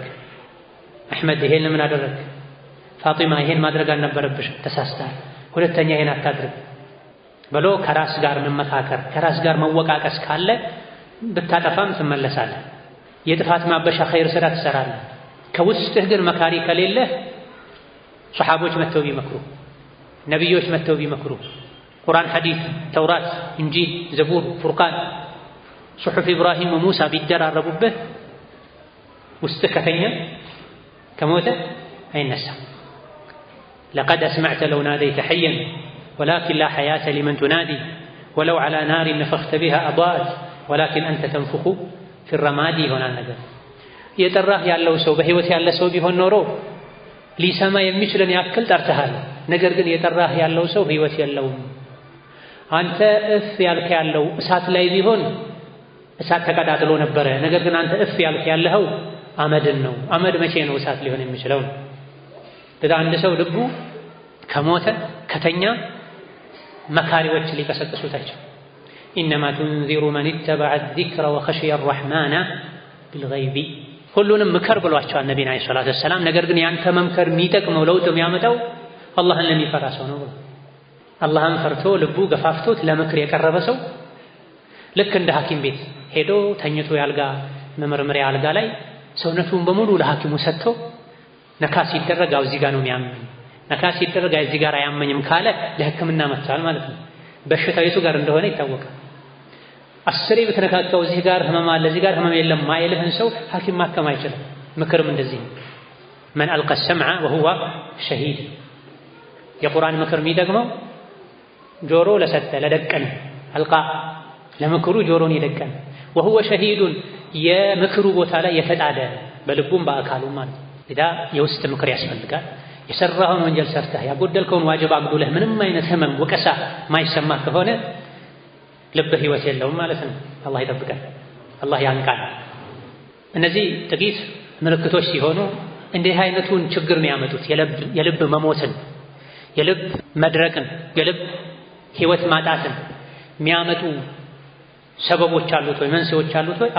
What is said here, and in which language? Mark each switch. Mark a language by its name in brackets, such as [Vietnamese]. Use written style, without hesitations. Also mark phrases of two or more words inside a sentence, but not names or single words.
[Amharic] አህመድ ይሄን ለምን አደረክ? ፋጢማ ይሄን ማድረግ አልነበረብሽ፣ ተሳስተሃል፣ ሁለተኛ ይሄን አታድርግ ብሎ ከራስ ጋር መመካከር ከራስ ጋር መወቃቀስ ካለ ብታጠፋም ትመለሳለህ። የጥፋት ማበሻ ኸይር ስራ ትሰራለህ። ከውስጥህ ግን መካሪ ከሌለ ሱሐቦች መተው ቢመክሩ ነብዮች መተው ቢመክሩ ቁርአን፣ ሐዲስ፣ ተውራት፣ እንጂል፣ ዘቡር፣ ፉርቃን፣ [Arabic] صحف إبراهيم وموسى [Amharic] ቢደራረቡበት ውስጥህ ከተኛ ከሞተ አይነሳም። [Arabic] لقد أسمعت لو ناديت حيا ولكن لا حياة لمن تنادي ولو على نار [Amharic] نفخت بها أضاءت ولكن أنت تنفخ في الرماد هنا ነገር የጠራህ ያለው ሰው በህይወት ያለ ሰው ቢሆን ኖሮ ሊሰማ የሚችልን ያክል ጠርተሃል። ነገር ግን የጠራህ ያለው ሰው ህይወት የለውም። አንተ እፍ ያልከ ያለው እሳት ላይ ቢሆን እሳት ተቀጣጥሎ ነበረ። ነገር ግን አንተ እፍ ያልከ ያለው አመድን ነው። አመድ መቼ ነው እሳት ሊሆን የሚችለው? አንድ ሰው ልቡ ከሞተ ከተኛ መካሪዎች ሊቀሰቅሱት አይችልም። [Arabic] إنما تنذر من اتبع الذكر وخشي الرحمن بالغيب [Amharic] ሁሉንም ምከር ብሏቸዋል ነብዩና [Arabic] صلى الله عليه وسلم። [Amharic] ነገር ግን ያንተ መምከር የሚጠቅመው ለውጥ የሚያመጣው አላህን ለሚፈራ ሰው ነው። አላህን ፈርቶ ልቡ ገፋፍቶት ለምክር የቀረበ ሰው ልክ እንደ ሐኪም ቤት ሄዶ ተኝቶ ያልጋ መመርመሪያ አልጋ ላይ ሰውነቱን በሙሉ ለሐኪሙ ሰጥቶ ነካ ሲደረግ እዚህ ጋር ነው የሚያመኝ፣ ነካ ሲደረግ እዚህ ጋር አያመኝም ካለ ለሕክምና መጥቷል ማለት ነው። በሽታው የቱ ጋር እንደሆነ ይታወቃል። አስሬ ብትነካካው እዚህ ጋር ህመም አለ እዚህ ጋር ህመም የለም ማይልህን ሰው ሐኪም ማከም አይችልም። ምክርም እንደዚህ [Arabic] من ألقى السمع وهو شهيد [Amharic] የቁርአን ምክር የሚደግመው ጆሮ ለሰጠ ለደቀነ አልቃ ለምክሩ ጆሮን ይደቀነ [Arabic] وهو شهيد [Amharic] የምክሩ ቦታ ላይ የተጣደ በልቡም በአካሉም ማለት ኢዳ የውስጥ ምክር ያስፈልጋል። የሰራውን ወንጀል ሰርተህ ያጎደልከውን ዋጅብ አግዱለህ ምንም አይነት ህመም ወቀሳ ማይሰማ ከሆነ ልብህ ህይወት የለውም ማለት ነው። አላህ ይጠብቀን፣ አላህ ያንቃል። እነዚህ ጥቂት ምልክቶች ሲሆኑ እንዲህ አይነቱን ችግር የሚያመጡት የልብ መሞትን፣ የልብ መድረቅን፣ የልብ ህይወት ማጣትን የሚያመጡ ሰበቦች አሉት ወይ መንስኤዎች አሉት ወይ?